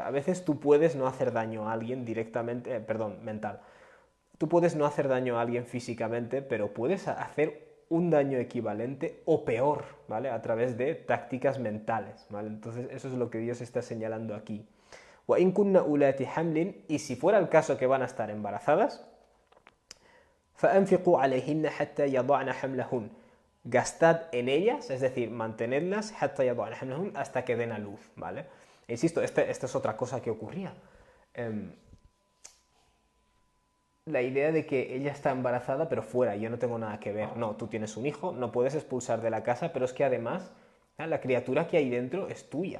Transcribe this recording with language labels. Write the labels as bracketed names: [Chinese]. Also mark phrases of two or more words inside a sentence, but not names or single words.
[Spanish] A veces tú puedes no hacer daño a alguien directamente, mental. Tú puedes no hacer daño a alguien físicamente, pero puedes hacer un daño equivalente o peor, ¿vale? A través de tácticas mentales, ¿vale? Entonces eso es lo que Dios está señalando aquí. [Arabic] وَإِن كُنَّ أُولَاتِ حَمْلٍ, [Spanish] y si fuera el caso que van a estar embarazadas, [Arabic] فَأَنْفِقُوا عَلَيْهِنَّ حَتَّى يَضَعْنَ حَمْلَهُنْ, [Spanish] gastad en ellas, es decir, mantenedlas [Arabic] حَتَّى يَضَعْنَ حَمْلَهُنْ, [Spanish] hasta que den a luz, ¿vale? E insisto, esta es otra cosa que ocurría. La idea de que ella está embarazada pero fuera, yo no tengo nada que ver. No, tú tienes un hijo, no puedes expulsar de la casa, pero es que además la criatura que hay dentro es tuya.